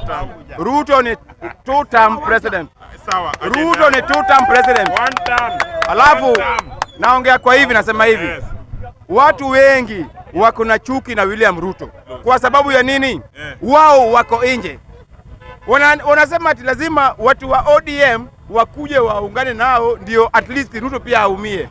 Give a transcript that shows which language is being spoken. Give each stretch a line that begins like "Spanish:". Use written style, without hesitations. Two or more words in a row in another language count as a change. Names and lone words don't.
Swahili: Ruto ni
English: two-term president.
Swahili: Sawa. Ruto ni
English: two-term president. One term.
Swahili: Alafu naongea kwa hivi, nasema hivi. Yes. Watu wengi wako na chuki na William Ruto. Kwa sababu ya nini? Wao wako nje. Wanasema ati lazima watu wa ODM wakuje waungane nao ndio
English: at least
Swahili: Ruto pia aumie.